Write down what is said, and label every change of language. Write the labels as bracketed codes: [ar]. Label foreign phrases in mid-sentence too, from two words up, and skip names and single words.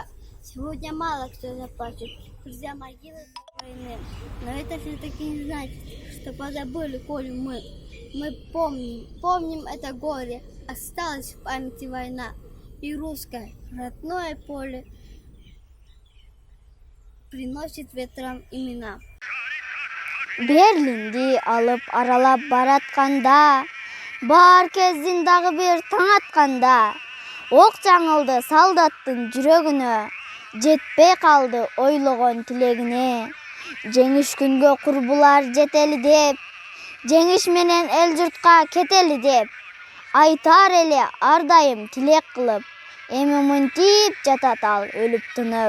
[ru] Сегодня мало кто заплачет, друзья могилы войны. Но это все-таки не значит, что позабыли Колю мы. Мы помним это горе, осталась в памяти война. И русское родное поле приносит ветрам имена. [ky] Берлинди алып аралап баратканда, бар кездин дагы бир таң атканда, ок жаңылды солдаттын жүрөгүнө, жетпей калды ойлогон тилегине. Жеңиш күнгө курбулар жетели деп, жеңиш менен эл журтка кетели деп, айтар эле ар дайым тилек кылып, эми мынтип жатат ал өлүп тынып.